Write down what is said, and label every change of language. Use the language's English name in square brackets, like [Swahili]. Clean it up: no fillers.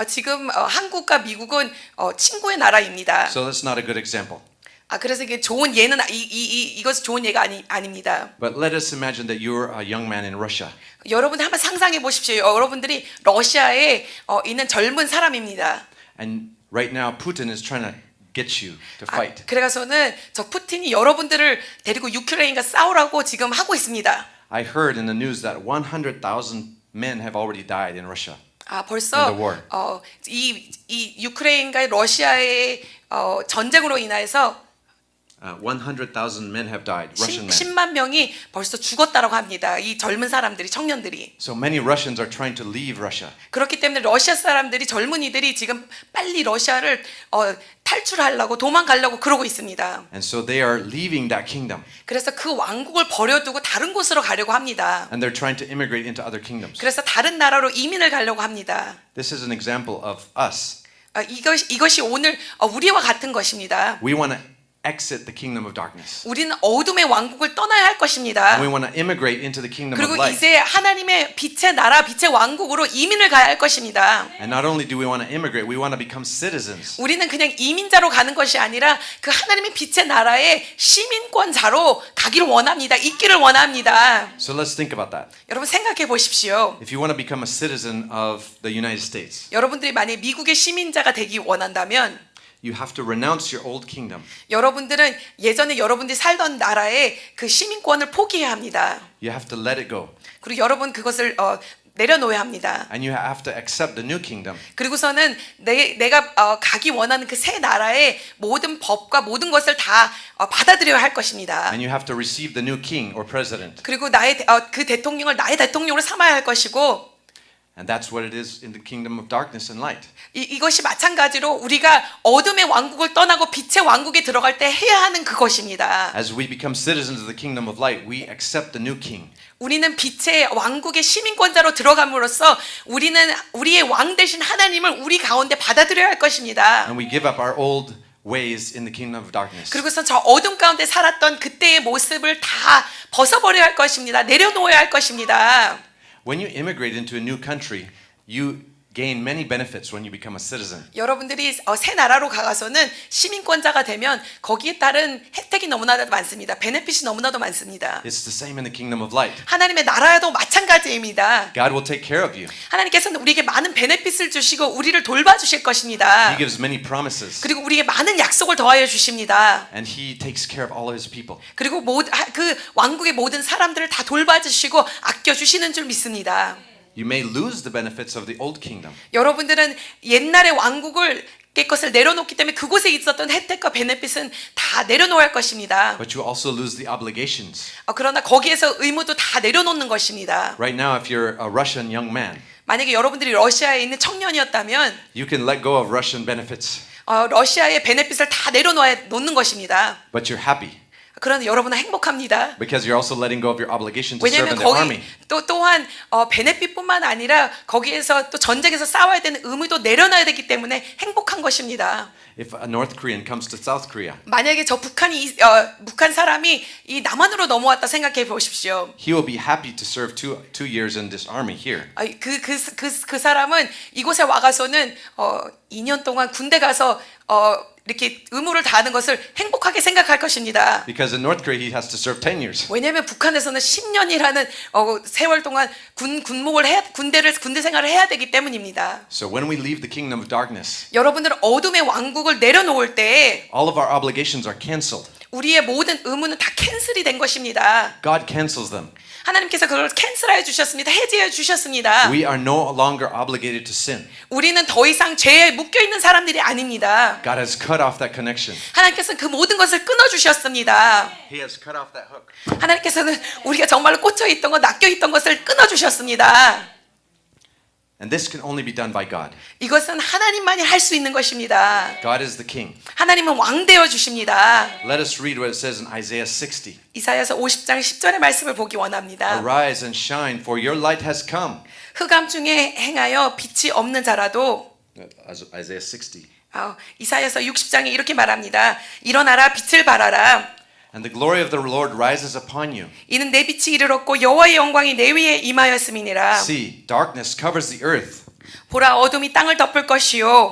[Korean] 지금 한국과 미국은 친구의 나라입니다. [English] So that's not a good example. [Korean] 그래서 이게 좋은 예는 이것은 좋은 예가 아닙니다. [English] But let us imagine that you're a young man in Russia. [Korean] 여러분 한번 상상해 보십시오. 여러분들이 러시아에 있는 젊은 사람입니다. [English] And right now, Putin is trying to get you to fight. [Korean] 그래가서는 저 푸틴이 여러분들을 데리고 유크레인과 싸우라고 지금 하고 있습니다. [English] I heard in the news that 100,000 men have already died in Russia. [Korean] 벌써 [English] In the war. [Korean] 이 유크레인과 러시아의 전쟁으로 인해서 [English] 100,000 men have died, Russian men. [Korean] 10만 명이 벌써 죽었다라고 합니다. 이 젊은 사람들이 청년들이. [English] So many Russians are trying to leave Russia. [Korean] 그렇기 때문에 러시아 사람들이 젊은이들이 지금 빨리 러시아를 탈출하려고 도망가려고 그러고 있습니다. [English] And so they are leaving that kingdom. [Korean] 그래서 그 왕국을 버려두고 다른 곳으로 가려고 합니다. [English] And they're trying to immigrate into other kingdoms. [Korean] 그래서 다른 나라로 이민을 가려고 합니다. [English] This is an example of us. [Korean] 이것이 오늘 우리와 같은 것입니다. [English] We want to exit the kingdom of darkness. [Korean] 우리는 어둠의 왕국을 떠나야 할 것입니다. [English] And we want to immigrate into the kingdom of [Korean] 그리고 [English] light. [Korean] 이제 하나님의 빛의 나라, 빛의 왕국으로 이민을 가야 할 것입니다. [English] And not only do we want to immigrate, we want to become citizens. [Korean] 우리는 그냥 이민자로 가는 것이 아니라 그 하나님의 빛의 나라의 시민권자로 가기를 원합니다. 있기를 원합니다. [English] So let's think about that. [Korean] 여러분 생각해 보십시오. [English] If you want to become a citizen of the United States, [Korean] 여러분들이 만약 미국의 시민자가 되기 원한다면 [English] you have to renounce your old kingdom. [Korean] 여러분들은 예전에 여러분들이 살던 나라의 그 시민권을 포기해야 합니다. [English] You have to let it go. [Korean] 그리고 여러분 그것을 내려놓아야 합니다. [English] And you have to accept the new kingdom. [Korean] 그리고서는 내가 가기 원하는 그 새 나라의 모든 법과 모든 것을 다 받아들여야 할 것입니다. [English] And you have to receive the new king or president. [Korean] 그리고 그 대통령을 나의 대통령으로 삼아야 할 것이고 [English] And that's what it is in the kingdom of darkness and light. [Korean] 이것이 마찬가지로 우리가 어둠의 왕국을 떠나고 빛의 왕국에 들어갈 때 해야 하는 그것입니다. [English] As we become citizens of the kingdom of light, we accept the new king. [Korean] 우리는 빛의 왕국의 시민권자로 들어감으로써 우리는 우리의 왕 되신 하나님을 우리 가운데 받아들여야 할 것입니다. [English] And we give up our old ways in the kingdom of darkness. [Korean] 그리고서 저 어둠 가운데 살았던 그때의 모습을 다 벗어버려야 할 것입니다. 내려놓아야 할 것입니다. [English] When you immigrate into a new country, you gain many benefits when you become a citizen. [Korean] 여러분들이 새 나라로 가서는 시민권자가 되면 거기에 따른 혜택이 너무나도 많습니다. 베네핏이 너무나도 많습니다. [English] It's the same in the kingdom of light. [Korean] 하나님의 나라도 마찬가지입니다. [English] God will take care of you. [Korean] 하나님께서는 우리에게 많은 베네핏을 주시고 우리를 돌봐주실 것입니다. [English] He gives many promises. [Korean] 그리고 우리에게 많은 약속을 더하여 주십니다. [English] And he takes care of all of his people. [Korean] 그리고 그 왕국의 모든 사람들을 다 돌봐주시고 아껴주시는 줄 믿습니다. [English] You may lose the benefits of the old kingdom. [Korean] 여러분들은 옛날의 왕국을 것을 내려놓기 때문에 그곳에 있었던 혜택과 베네핏은 다 내려놓아야 할 것입니다. [English] But you also lose the obligations. [Korean] 그러나 거기에서 의무도 다 내려놓는 것입니다. [English] Right now, if you're a Russian young man, [Korean] 만약에 여러분들이 러시아에 있는 청년이었다면 [English] you can let go of Russian benefits, [Korean] 러시아의 베네핏을 다 내려놓는 것입니다. [English] but you're happy [Korean] 그러나 여러분은 행복합니다. [English] because you're also letting go of your obligation to serve [Korean] 왜냐하면 [English] in the army. [Korean] 거기 또한 베네핏뿐만 아니라 거기에서 또 전쟁에서 싸워야 되는 의무도 내려놔야 되기 때문에 행복한 것입니다. [English] If a North Korean comes to South Korea, [Korean] 만약에 저 북한 사람이 이 남한으로 넘어왔다 생각해 보십시오. [English] he will be happy to serve two years in this army here. [Korean] 그 사람은 이곳에 와가서는 2년 동안 군대 가서 이렇게 의무를 다하는 것을 행복하게 생각할 것입니다. [English] Because in North Korea, he has to serve 10 years. [Korean] 왜냐하면 북한에서는 10년이라는 세월 동안 군대 생활을 해야 되기 때문입니다. [English] So when we leave the kingdom of darkness, [Korean] 여러분들은 어둠의 왕국을 내려놓을 때 [English] all of our obligations are canceled. [Korean] 우리의 모든 의무는 다 캔슬이 된 것입니다. [English] God cancels them. [Korean] 하나님께서 그걸 캔슬하여 주셨습니다. 해제해 주셨습니다. [English] We are no longer obligated to sin. [Korean] 우리는 더 이상 죄에 묶여 있는 사람들이 아닙니다. [English] God has cut off that connection. [Korean] 하나님께서는 그 모든 것을 끊어 주셨습니다. [English] He has cut off that hook. [Korean] 하나님께서는 우리가 정말로 꽂혀 있던 것, 낚여 있던 것을 끊어 주셨습니다. [English] And this can only be done by God. [Korean] 이것은 하나님만이 할 수 있는 것입니다. [English] God is the king. [Korean] 하나님은 왕 되어 주십니다. [English] Let us read what it says in Isaiah 60. [Korean] 이사야서 50장 10절의 말씀을 보기 원합니다. [English] Arise and shine, for your light has come. [Korean] 흑암 중에 행하여 빛이 없는 자라도 [English] Isaiah 60. [Korean] 이사야서 60장에 이렇게 말합니다. 일어나라 빛을 발하라. [English] And the glory of the Lord rises upon you. [Korean] 이는 내 빛이 이르렀고 여호와의 영광이 내 위에 임하였음이니라. [English] See, darkness covers the earth, [Korean] 보라 어둠이 땅을 덮을 것이요